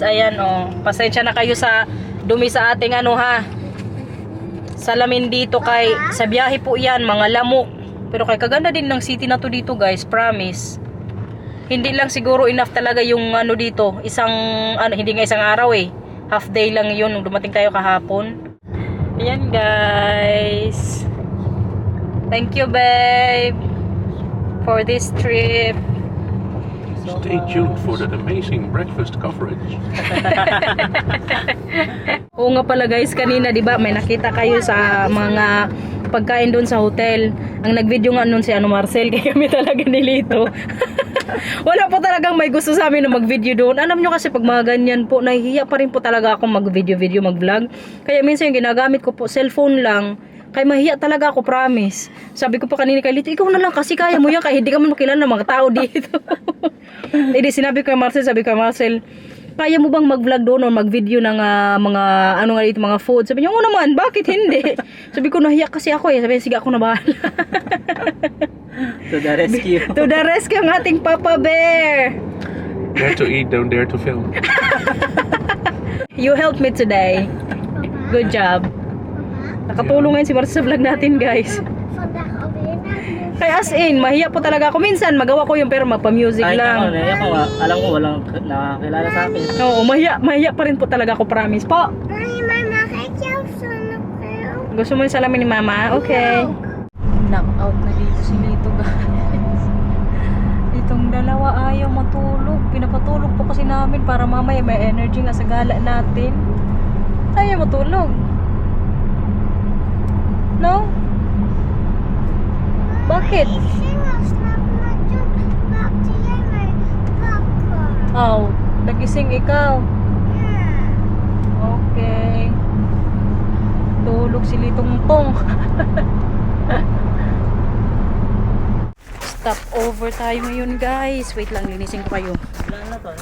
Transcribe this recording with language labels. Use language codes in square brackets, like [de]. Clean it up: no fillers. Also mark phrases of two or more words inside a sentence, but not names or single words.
[tl] Ayan pasensya na kayo sa dumi sa ating salamin dito kay sa biyahe po yan, mga lamok. Pero kay kaganda din ng city na to dito, guys, promise. Hindi lang siguro enough talaga yung dito, hindi nga isang araw [en] half day [tl] lang yun nung dumating tayo kahapon. Ayan, guys. [en] Thank you, babe, for this trip. Stay tuned for that amazing breakfast coverage. [tl] Oo nga pala, guys, kanina 'di ba may nakita kayo sa mga pagkain doon sa hotel. Ang nag-video nga noon si Marcel, kaya kami talaga nilito. Wala po talagang may gusto sa amin na mag-video doon. Alam nyo kasi pag mga ganyan po, nahihiya pa rin po talaga akong mag-video, mag-vlog. Kaya minsan yung ginagamit ko po, cellphone lang. Kay mahiya talaga ako, promise. Sabi ko pa kanina kay Lito, ikaw na lang kasi kaya mo yan, kahit hindi ka man makilala ng mga tao dito. Hindi, sinabi ko kay Marcel, kaya mo bang mag-vlog doon o mag-video ng mga, ano nga dito, mga food? Sabi niya, oo naman, bakit hindi? Sabi ko, nahiya kasi ako eh. Sabi niya, sige, ako na bahala. [en] To the rescue. To the rescue [tl] ang ating [en] Papa Bear. Dare to eat, don't dare to film. You helped me today. Good job. [tl] Nakatulong ngayon si Marcel sa vlog natin, guys. [nl] Vandaag alweer naar [tl] Kaya [en] as in, [tl] mahiya po talaga ako. Minsan, magawa ko yung pero magpa-music Kahit ako, lang. ako nga, alam ko walang nakakilala sa akin. Oo, mahiya pa rin po talaga ako, promise. Po, [nl] Nee, maar mag ik jouw zonnebril? [tl] gusto mo yung salamin ni Mama? Okay. [en] Knock out [tl] na dito si Lito, guys. Itong dalawa ayaw matulog. Pinapatulog po kasi namin para mamaya may energy nga sa gala natin. Ayaw matulog. No? Bakit? [nl] Ik ging al slapen, maar toen maakte jij mij wakker. [tl] Oh, nagising ikaw. [nl] Ja. [tl] Okay. Tulog si Litong Tong. [en] Stop over [tl] tayo ngayon, guys. Wait lang, linisin ko kayo. Wala na to.